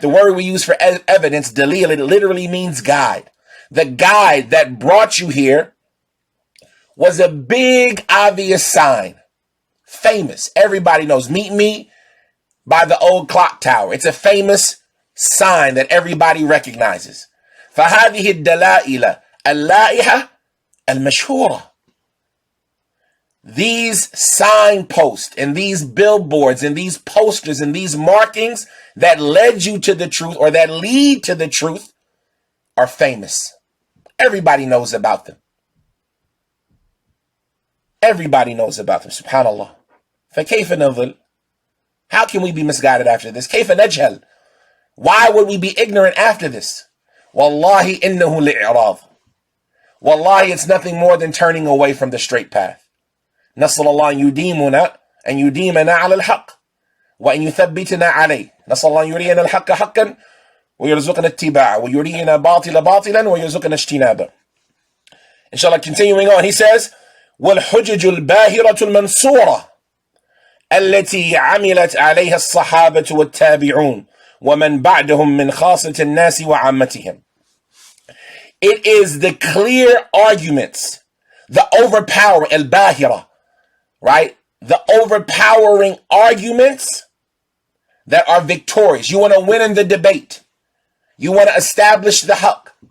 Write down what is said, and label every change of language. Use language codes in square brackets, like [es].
[en] The word we use for evidence, dalil, it literally means guide. The guide that brought you here was a big, obvious sign. Famous. Everybody knows. Meet me by the old clock tower. It's a famous sign that everybody recognizes. [ar] فهذه الدلائل اللائحة المشهورة. [en] These signposts and these billboards and these posters and these markings that led you to the truth or that lead to the truth are famous. Everybody knows about them. Everybody knows about them. [ar] Subhanallah. فكيف نضل? [en] How can we be misguided after this? [ar] كيف نجهل? [en] Why would we be ignorant after this? [ar] Wallahi innahu li'irad. [en] Wallahi, it's nothing more than turning away from the straight path. [ar] نسأل الله أن يديمنا أن يديمنا على الحق وأن يثبتنا عليه. نسأل الله أن يرينا الحق حقا ويرزقنا اتباعه ويرينا باطلا باطلا ويرزقنا اجتنابه. [en] Inshallah, continuing on, he says, [ar] والحجج الباهرة المنصورة التي عملت عليها الصحابة والتابعون ومن بعدهم من خاصة الناس وعامتهم. [en] It is the clear arguments, the overpowering, al-bahira, right? The overpowering arguments that are victorious. You want to win in the debate. You want to establish the haqq.